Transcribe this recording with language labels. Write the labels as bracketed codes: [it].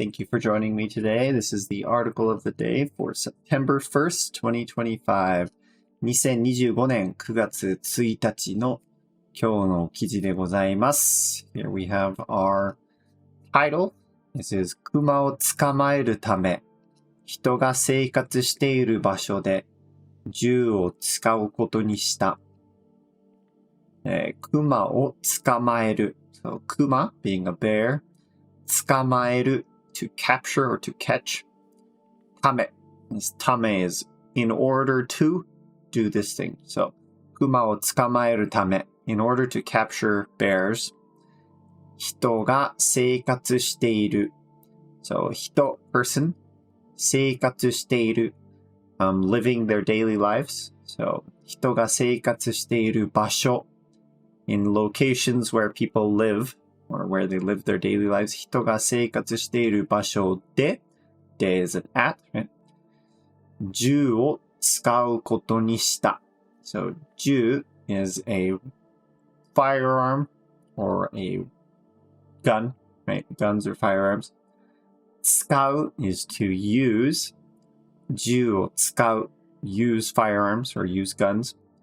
[en] Thank you for joining me today. This is the article of the day for September 1st, 2025. [ja] 2025年9月1日の今日の記事でございます。 [en] Here we have our title. This is [ja] 熊を捕まえるため、人が生活している場所で銃を使うことにした。熊を捕まえる。 [en] So, 熊 being a bear. 捕まえる to capture or to catch. ため is in order to do this thing. So, [ja] 熊を捕まえるため [en] in order to capture bears. [ja] 人が生活している [en] So, 人 person 生活している living their daily lives. So, [ja] 人が生活している場所 [en] in locations where people live.or where they live their daily lives. [ja] 人が生活している場所で [en] de is an at, right? [ja] 銃を使うことにした。 [en] So, 銃 is a firearm or a gun, right? Guns or firearms. 使う is to use. [ja] 銃を使う [en] use firearms or use guns.